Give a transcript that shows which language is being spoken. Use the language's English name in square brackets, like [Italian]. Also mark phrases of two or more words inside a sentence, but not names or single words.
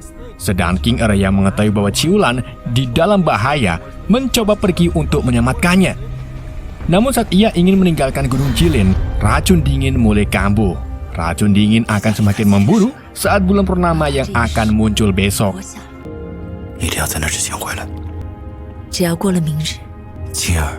[Indonesian] Sedangkan King Er yang mengetahui bahwa Ciulan di dalam bahaya mencoba pergi untuk menyelamatkannya. Namun saat ia ingin meninggalkan Gunung Jilin, racun dingin mulai kambuh. Racun dingin akan semakin memburu saat bulan purnama yang akan muncul besok. [Chinese] 一定要在那之前回来。只要过了明日，金儿，